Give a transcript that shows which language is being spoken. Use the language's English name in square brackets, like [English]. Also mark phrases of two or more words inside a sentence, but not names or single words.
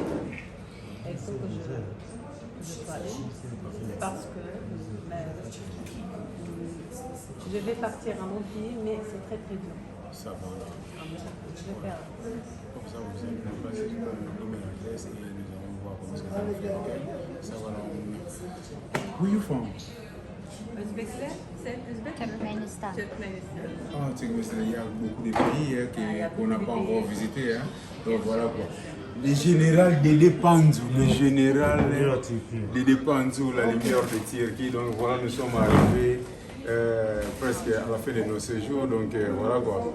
[French] Il faut que je sois allée parce que je vais partir à mon pays, mais c'est très très dur. Ça va. Je vais faire. Comme ça, vous allez passer par l'email adresse et nous allons voir comment ça va faire. Ça va là. [English] Where you from? [Turkish] Özbekler, sen Özbek mi? Turkmenistan. Turkmenistan. [French] Ah, Turkmenistan, il y a beaucoup de pays qu'on n'a pas encore visité. Hein. Donc voilà quoi. Le général Dede Panzou, le général Dede Panzou, la lumière de Turquie. Donc voilà, nous sommes arrivés presque à la fin de nos séjours. Donc voilà quoi.